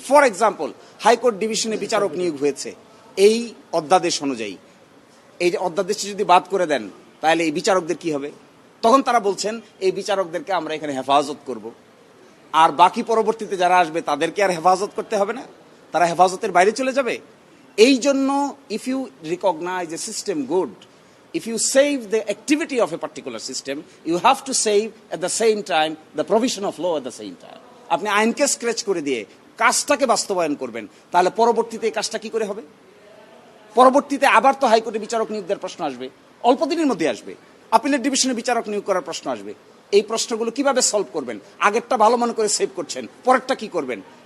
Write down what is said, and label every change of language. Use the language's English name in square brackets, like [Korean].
[English] for example, [Bangla] high court ডিভিশনে বিচারক নিয়োগ হয়েছে এই অধ্যাদেশ অনুযায়ী। এই অধ্যাদেশটি যদি বাদ করে দেন, তাহলে এই বিচারকদের কি হবে? তখন তারা বলছেন এই বিচারকদেরকে আমরা এখানে হেফাজত করব, আর বাকি পরবর্তীতে যারা আসবে তাদেরকে আর হেফাজত করতে হবে না, তারা হেফাজতের বাইরে চলে যাবে। এই জন্য [English] If you recognise a system good, if you save the activity of a particular system, you have to save at the same time the provision of law at the same time. [Bangla] আপনি আইনকে scratch করে দিয়ে কাজটাকে বাস্তবায়ন করবেন, তাহলে পরবর্তীতে এই কাজটা কি করে হবে? পরবর্তীতে আবার তো হাইকোর্টে বিচারক নিয়োগ দেওয়ার প্রশ্ন আসবে, অল্প দিনের মধ্যে আসবে। আপিলের ডিভিশনে বিচারক নিয়োগ করার প্রশ্ন আসবে। এই প্রশ্নগুলো কিভাবে সলভ করবেন? আগেরটা ভালো মনে করে সেভ করছেন, পরেরটা কি করবেন?